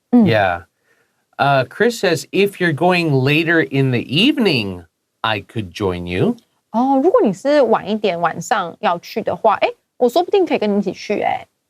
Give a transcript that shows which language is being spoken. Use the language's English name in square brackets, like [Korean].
[English] Yeah. Chris says, if you're going later in the evening, I could join you. [Chinese] 哦，如果你是晚一点晚上要去的话，哎，我说不定可以跟你一起去，哎。